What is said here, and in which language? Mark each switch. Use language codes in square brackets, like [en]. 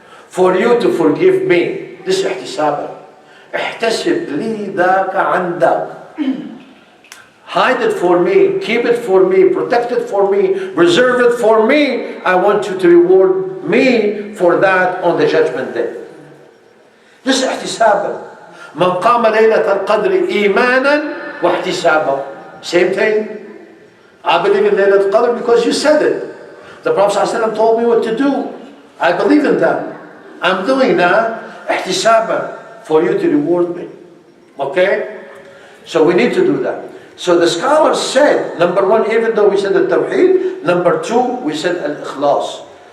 [en] For you to forgive me. This is ihtisaban. [ar] احتسب لي ذاك عندك. [en] Hide it for me, keep it for me, protect it for me, reserve it for me. I want you to reward me for that on the judgment day. This is ihtisaban. [ar] من قام ليلة القدر إيمانا واحتسابا. [en] Same thing. I believe in Laylat al-Qadr because you said it. The Prophet ﷺ told me what to do. I believe in that. I'm doing that ihtisaban, for you to reward me. Okay? So we need to do that. So the scholars said, number one, even though we said the tawheed, number two, we said al-ikhlas.